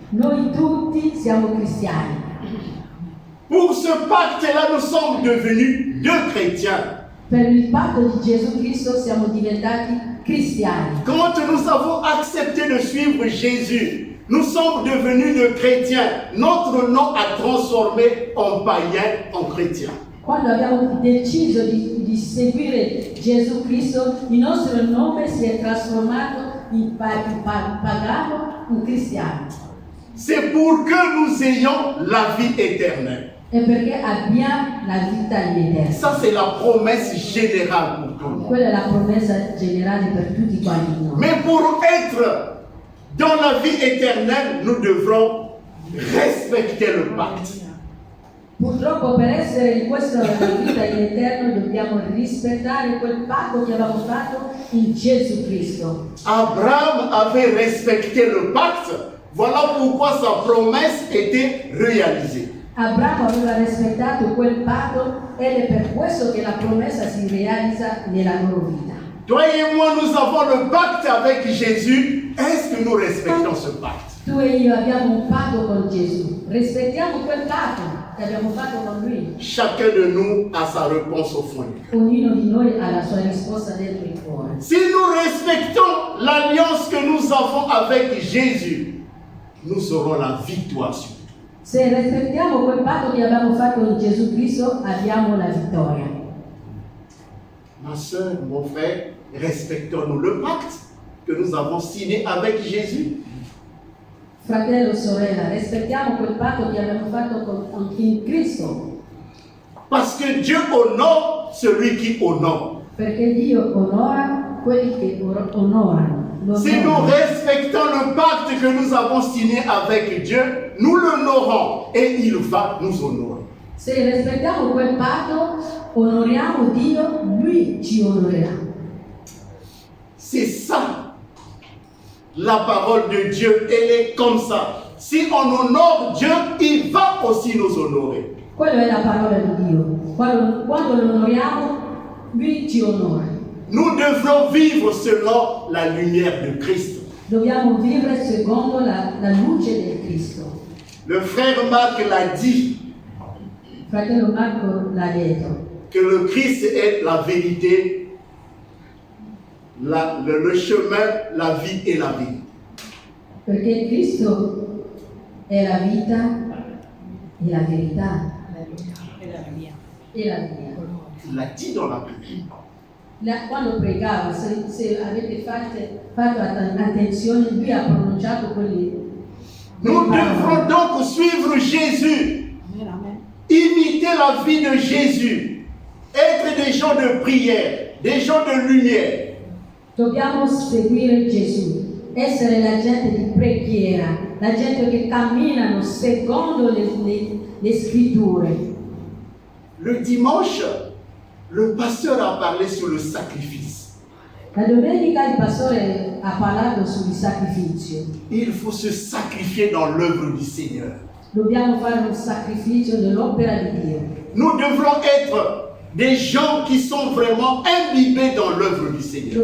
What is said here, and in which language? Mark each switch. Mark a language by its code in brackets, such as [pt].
[it] Noi tutti siamo cristiani. [fr] Pour ce pacte-là, nous sommes devenus deux chrétiens. [it] Per il patto di Gesù Cristo siamo diventati cristiani. [fr] Quand nous avons accepté de suivre Jésus, nous sommes devenus de chrétiens. Notre nom a transformé en païen en chrétien. [it] Quando abbiamo deciso di seguire Gesù Cristo, il nostro nome si è trasformato in pagano, in cristiano. [fr] C'est pour que nous ayons la vie éternelle. [it] E perché abbiamo la vita in eterno. [fr] Ça, c'est la promesse générale pour tout le monde. [it] Quella è la promessa generale per tutti quanti noi. [fr] Mais pour être dans la vie éternelle, nous devrons respecter le pacte. [it] Purtroppo per essere in questa vita in eterno dobbiamo rispettare quel patto che avevamo fatto in Gesù Cristo. [fr] Abraham avait respecté le pacte. Voilà pourquoi sa promesse était réalisée. [it] Abramo aveva rispettato quel patto ed è per questo che la promessa si realizza nella loro vita. [fr] Toi et moi, nous avons le pacte avec Jésus. Est-ce que nous respectons ce pacte? [it] Tu e io abbiamo un patto con Gesù. Rispettiamo quel patto che abbiamo fatto con Lui. [fr] Chacun de nous a sa réponse au fond. [it] Ognuno di noi ha la sua risposta dentro il cuore. [fr] Si nous respectons l'alliance que nous avons avec Jésus, nous aurons la victoire sur tout. [it] Se rispettiamo quel patto che abbiamo fatto con Gesù Cristo, abbiamo la vittoria. [fr] Ma soeur, mon frère, respectons-nous le pacte que nous avons signé avec Jésus. [it] Fratello, sorella, rispettiamo quel patto che abbiamo fatto in Cristo. [fr] Parce que Dieu honore celui qui honore. [it] Perché Dio onora quelli che onorano. Lo [fr] Si nous [it] onorano. [fr] respectons le pacte que nous avons signé avec Dieu, nous l'honorons et il va nous honorer. [it] Se rispettiamo quel patto, onoriamo Dio, Lui ci onorerà. [fr] C'est ça. La parole de Dieu, elle est comme ça. Si on honore Dieu, il va aussi nous honorer. [it] Quella è la parola di Dio. Quando lo onoriamo, Lui ci onora. [fr] Nous devons vivre selon la lumière de Christ. [it] Dobbiamo vivere secondo la luce del Cristo. [fr] Le frère Marc l'a dit, [it] Fratello Marco l'ha detto, [fr] que le Christ est la vérité, le chemin, la vie et la vie. [it] perché Cristo è la vita e la verità e la via. [fr] Il l'a dit dans la Bible. [it] Quando pregava, se avete fatto attenzione, lui ha pronunciato quelle [fr] Nous [it] parole. [fr] devrons donc suivre Jésus, imiter la vie de Jésus, être des gens de prière, des gens de lumière. [it] Dobbiamo seguire Gesù, essere la gente di preghiera, la gente che camminano secondo le scritture. [fr] Le dimanche, le pasteur a parlé sur le sacrifice. [it] La domenica il pastore ha parlato sul sacrificio. [fr] Il faut se sacrifier dans l'œuvre du Seigneur. [it] Dobbiamo fare un sacrificio nell'opera di Dio. [fr] Nous devrons être des gens qui sont vraiment imbibés dans l'œuvre du Seigneur.